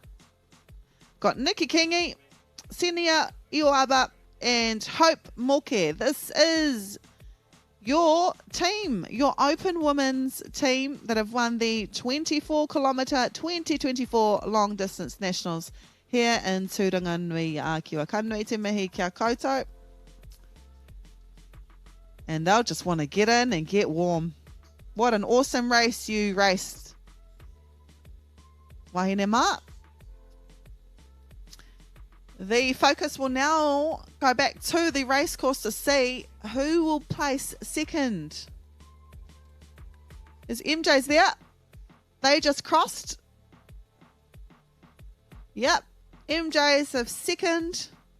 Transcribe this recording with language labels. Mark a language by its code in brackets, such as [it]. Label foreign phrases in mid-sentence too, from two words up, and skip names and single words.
[en] Got Nikki Kingi, Senia Ioaba, and Hope Moke. This is your team, your open women's team that have won the 24-kilometre 2024 long distance nationals here in Turanganui-a-Kiwa. [mi] Ka nui te mihi kia koutou. [en] And they'll just want to get in and get warm. What an awesome race you raced. [mi] Wahine mā. [en] The focus will now go back to the race course to see who will place second. Is MJ's there? They just crossed. Yep. MJ's have second.